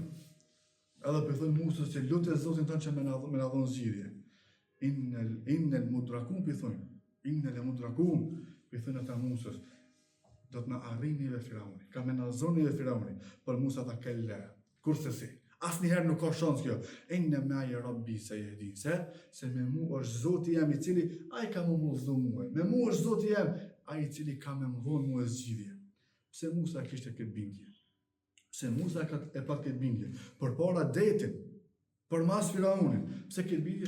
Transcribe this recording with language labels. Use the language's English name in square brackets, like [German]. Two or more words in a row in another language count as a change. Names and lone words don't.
[Albanian] Edhe për thënë Musës që lutë e Zotin tënë që me na dhonë zgjidhje. [Arabic] إنا لمدركون [Albanian] për thënë. [Arabic] إنا لمدركون [Albanian] për thënë ata Musës. Do të na arrini dhe Firauni. Ka me na zoni dhe Firauni. Për Musa ta kelle. Kurse si. Asnjëherë nuk ka shans kjo. [Arabic] إن معي ربي سيهدين. [Albanian] Se me mu është Zoti jam i cili ai ka më udhëzu mua. Me mu është Zoti jam ai i cili ka më dhonë mua zgjidhje. Pse Musa kishte këtë bindje? Pse Musa e pat këtë bindje? Përpara detit, përmas Firaunit. Pse këtë bindje?